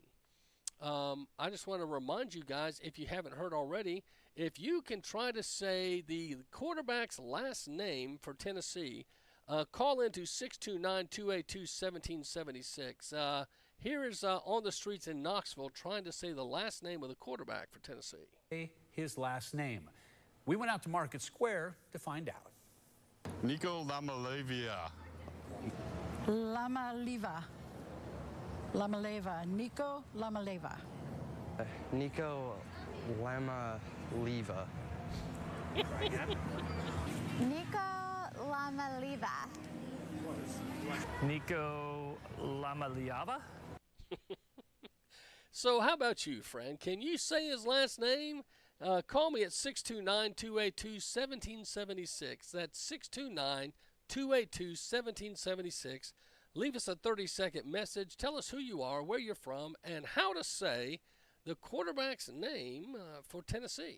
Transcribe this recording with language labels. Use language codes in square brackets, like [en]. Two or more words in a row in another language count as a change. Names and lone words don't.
[en] I just want to remind you guys, if you haven't heard already, if you can try to say the quarterback's last name for Tennessee, call into 629-282-1776. Here is On the Streets in Knoxville trying to say the last name of the quarterback for Tennessee. His last name. We went out to Market Square to find out. Nico Lamaleva. Lamaleva. Lamaleva. Nico Lamaleva. Nico Lamaleva. Nico Lamaleva. Nico Lamaliava? So how about you, friend? Can you say his last name? Call me at 629-282-1776. That's 629-282-1776. Leave us a 30-second message. Tell us who you are, where you're from, and how to say the quarterback's name for Tennessee.